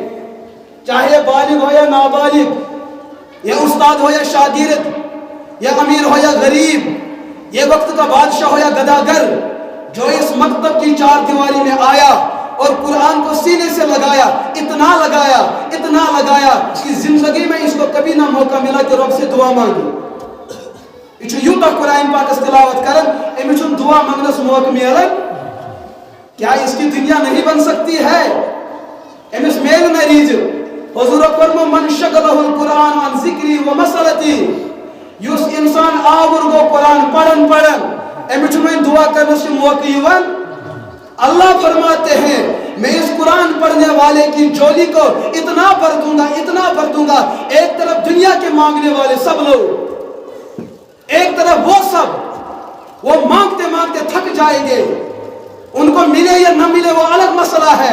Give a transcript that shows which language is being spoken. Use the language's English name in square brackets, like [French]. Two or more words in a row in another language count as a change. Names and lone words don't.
[Hindi] चाहे बालिग हो या नाबालिग, या उस्ताद हो या शागिर्द, या अमीर हो या गरीब, ये वक्त का बादशाह हो या गदागर, जो इस मकतब की 4 दीवारी में आया और कुरान को सीने से लगाया, इतना लगाया कि जिंदगी में इसको कभी ना मौका मिला कि रब से दुआ मांगे। [Kashmiri] यूं कुरान पाक तिलावत करन, अमिस दुआ मांगनस मौका मिलन, [Hindi] क्या इसकी दुनिया नहीं बन सकती है? [Kashmiri] अमिस मेल न रीज हुजूर फरमो, [Arabic] من شغله القرآن عن ذكري ومسألتي, [Kashmiri] युस इंसान आवर गो कुरान पढ़न अमिस में दुआ करने मौका यवन। [Hindi] अल्लाह फरमाते हैं, मैं इस कुरान पढ़ने वाले की झोली को इतना भर दूंगा, एक तरफ दुनिया के मांगने वाले सब लोग, एक तरफ वो सब, वो मांगते मांगते थक जाएंगे, उनको मिले या न मिले वो अलग मसला है।